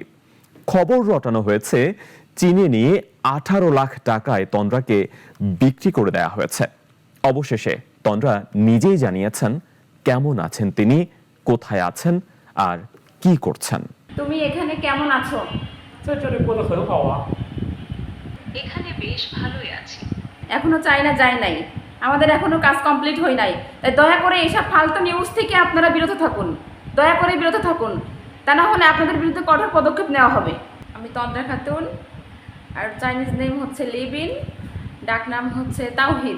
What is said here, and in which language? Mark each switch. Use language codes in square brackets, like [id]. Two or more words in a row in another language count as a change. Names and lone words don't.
[bn] খবর রটানো হয়েছে চীনে নিয়ে 18 লাখ টাকায় তন্দ্রাকে বিক্রি করে দেয়া হয়েছে। অবশেষে তন্দ্রা নিজেই জানিয়েছেন কেমন আছেন তিনি, কোথায় আছেন আর কি করছেন। তুমি এখানে কেমন আছো? [zh] 在这里过得很好啊。 [bn] এখানে বেশ ভালোই আছি। এখনো চাইনা যায় নাই, আমাদের এখনো কাজ কমপ্লিট হয় নাই। তাই দয়া করে এইসব ফালতু নিউজ থেকে আপনারা বিরত থাকুন, দয়া করে বিরত থাকুন। তা না হলে আপনাদের বিরুদ্ধে কঠোর পদক্ষেপ নেওয়া হবে। আমি তন্দ্রা খাতুন, আর [en] Chinese name [bn] হচ্ছে লিবিন, ডাক নাম হচ্ছে তাওহিদ।